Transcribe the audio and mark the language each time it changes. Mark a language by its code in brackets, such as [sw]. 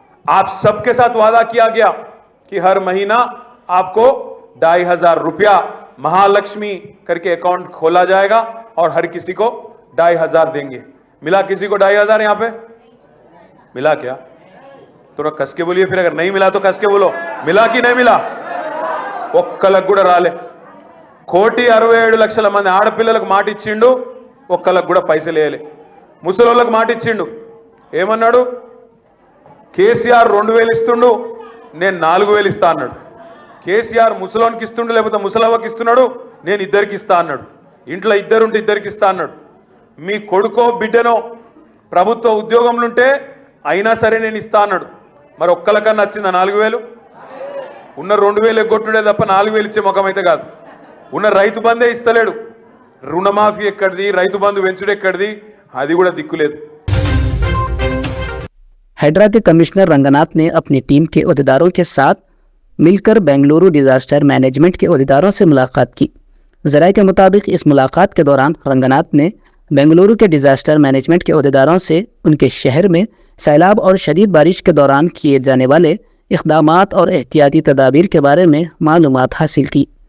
[hi] आप सबके साथ वादा किया गया कि हर महीना आपको 2,500 रुपया महालक्ष्मी करके अकाउंट खोला जाएगा और हर किसी को 2,500 देंगे। मिला किसी को 2,500 यहाँ पे? मिला क्या? थोड़ा कस के बोलिए, फिर अगर नहीं मिला तो कस के बोलो, मिला कि नहीं मिला? [te] ఒక్కలకు కూడా రాలే। 1,67 మంది ఆడపిల్లలకు మాట ఇచ్చిండు, ఒక్కలకు కూడా పైసలు వేయలే। ముసలోళ్ళకు మాట ఇచ్చిండు, ఏమన్నాడు? కేసీఆర్ 2,000 ఇస్తుండు, నేను 4,000 ఇస్తా అన్నాడు। కేసీఆర్ ముసలోనికి ఇస్తుండు, లేకపోతే ముసలవ్వకి ఇస్తున్నాడు, నేను ఇద్దరికి ఇస్తా అన్నాడు। ఇంట్లో ఇద్దరుంటే ఇద్దరికి ఇస్తా అన్నాడు। మీ కొడుకో బిడ్డనో ప్రభుత్వ ఉద్యోగంలో ఉంటే అయినా సరే నేను ఇస్తా అన్నాడు। మరి ఒక్కలకన్నా వచ్చిందా 4,000? ఉన్న 2,000 ఎగ్గొట్టుడే తప్ప 4,000 ఇచ్చే ముఖం అయితే కాదు। ఉన్న రైతు బంధే ఇస్తలేడు, రుణమాఫీ ఎక్కడిది, రైతు బంధు వెంచుడు ఎక్కడిది, అది కూడా దిక్కులేదు। [hi] हैदरा के कमिश्नर रंगनाथ ने अपनी टीम के अहदेदारों के साथ मिलकर बेंगलुरु डिजास्टर मैनेजमेंट के अहदेदारों से मुलाकात की। ज़राए के मुताबिक इस मुलाकात के दौरान रंगनाथ ने बेंगलुरु के डिजास्टर मैनेजमेंट के अहदेदारों से उनके शहर में सैलाब और शदीद बारिश के दौरान किए जाने वाले इक़दामात और एहतियाती तदाबीर के बारे में मालूमात हासिल की।